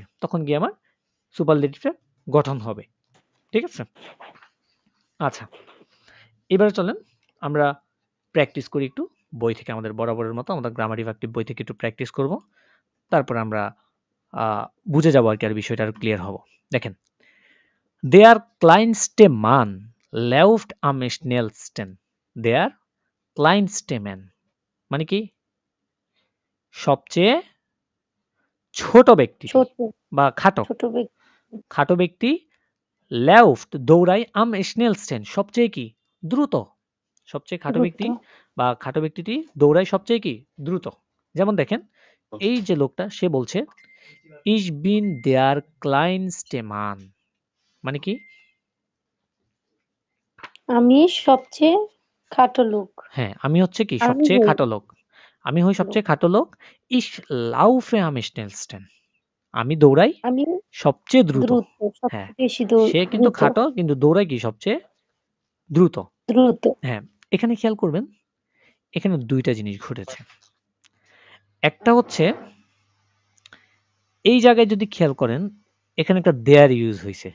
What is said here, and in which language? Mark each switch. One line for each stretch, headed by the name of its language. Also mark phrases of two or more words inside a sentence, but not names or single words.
Bangla: তখন গিয়ে আমার সুপারলেটিভটা গঠন হবে। ঠিক আছে? আচ্ছা। এবারে চলেন আমরা প্র্যাকটিস করি একটু। বই থেকে আমাদের বরাবরের মতো আমরা গ্রামার ইফেক্টিভ বই থেকে একটু প্র্যাকটিস করব। তারপর আমরা বুঝে যাবো আরকি আর বিষয়টা আরো ক্লিয়ার হব। দেখেন,
German: Der kleinste Mann läuft am schnellsten. Der kleinste Mann
Bangla: মানে কি? সবচেয়ে ছোট ব্যক্তিটি ছোট বা খাটো। ছোট ব্যক্তি। খাটো ব্যক্তি läuft দৌড়ায়
German: am schnellsten
Bangla: সবচেয়ে কি? দ্রুত। সবচেয়ে খাটো দ্রুত। ব্যক্তি বা খাটো ব্যক্তিটি দৌড়ায় সবচেয়ে কি? দ্রুত। যেমন দেখেন, এই যে লোকটা সে বলছে
German: Ich bin der kleinste Mann
Bangla: মানে কি? আমি সবচেয়ে খাটো লোক। হ্যাঁ, আমি হচ্ছে কি আমি সবচেয়ে হই খাটো লোক। আমি হই লোক। সবচেয়ে খাটো লোক।
German: Ich laufe am schnellsten
Bangla: আমি দৌড়াই আমি সবচেয়ে দ্রুত। দ্রুত, হ্যাঁ, সবচেয়ে বেশি সে কিন্তু দ্রুত। খাটো কিন্তু দৌড়ায় কি সবচেয়ে দ্রুত। দ্রুত। হ্যাঁ, এখানে খেয়াল করবেন, এখানে ২ টা জিনিস ঘটেছে। একটা হচ্ছে এই জায়গায় যদি খেয়াল করেন, এখানে একটা দেয়ার ইউজ হইছে।